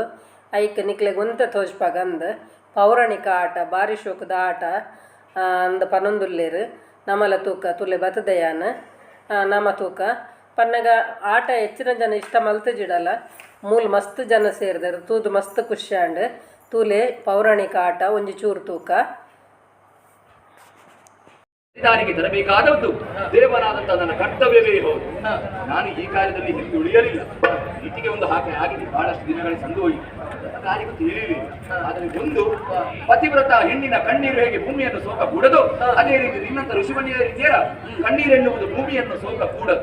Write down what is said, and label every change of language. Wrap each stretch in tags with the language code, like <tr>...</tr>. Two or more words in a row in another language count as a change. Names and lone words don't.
<tcy>ಐಕ್ ನಿಕ್ಲೆಗ್ ಒಂತೆ ತೋಜ್ಪಾಗಂದ್ ಪೌರಾಣಿಕ ಆಟ ಬಾರಿ ಶೋಕದ ಆಟ ಅಂದ್ ಪನೊಂದುಲ್ಲೇರು. ನಮಲ ತೂಕ ತುಲೆ ಬತದಯಾನ ನಮ ತೂಕ ಪನ್ನಗ ಆಟ ಹೆಚ್ಚಿನ ಜನ ಇಷ್ಟ ಮಲ್ತಜಿಡಲ್ಲ. ಮೂಲ್ ಮಸ್ತ್ ಜನ ಸೇರಿದರು, ತೂದು ಮಸ್ತ್ ಖುಷಿಯಾಂಡ್ ತೂಲೆ ಪೌರಾಣಿಕ ಆಟ ಒಂಜಿ ಚೂರು ತೂಕ.</tcy> <kn>ದಾರಿಗೆ ತರಬೇಕಾದದ್ದು ದೇವನಾದಂತಹ ನನ್ನ ಕರ್ತವ್ಯವೇ ಹೌದು. ನಾನು ಈ ಕಾರ್ಯದಲ್ಲಿ ಹಿಂದುಳಿಯಲಿಲ್ಲ. ಈಚೆಗೆ ಒಂದು ಹಾಗೆ ಆಗಿದೆ, ಬಹಳಷ್ಟು ದಿನಗಳ ಸಂದು ಹೋಯಿತು, ಕಾರ್ಯಕ್ಕೂ ತಿಳಿಯಲಿಲ್ಲ. ಆದರೆ ಒಂದು ಪತಿವ್ರತ ಹೆಣ್ಣಿನ ಕಣ್ಣೀರು ಹೇಗೆ ಭೂಮಿಯನ್ನು ಸೋಕ ಕೂಡದು, ಅದೇ ರೀತಿ ನಿನ್ನಂತ ಋಷಿಮಣಿಯರಿದ್ದೀರ ಕಣ್ಣೀರು ಎನ್ನುವುದು ಭೂಮಿಯನ್ನು ಸೋಕ ಕೂಡದು.</kn>